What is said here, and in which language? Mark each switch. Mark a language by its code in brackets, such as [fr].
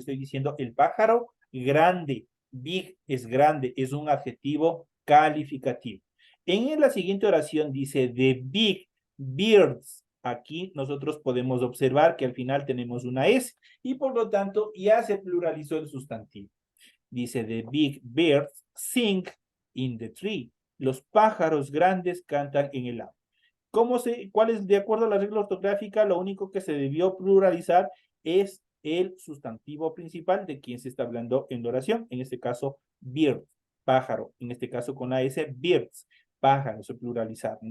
[es] Le estoy diciendo el pájaro grande. Big es grande, es un adjetivo calificativo. En la siguiente oración dice [en] the big birds. [es] Aquí nosotros podemos observar que al final tenemos una S y por lo tanto ya se pluralizó el sustantivo. Dice [en] the big birds sing in the tree. [es] Los pájaros grandes cantan en el árbol. ¿Cuál es, de acuerdo a la regla ortográfica, lo único que se debió pluralizar es el sustantivo principal de quien se está hablando en la oración? En este caso, bird, pájaro. En este caso, con la S, birds, pájaros, se pluralizaron.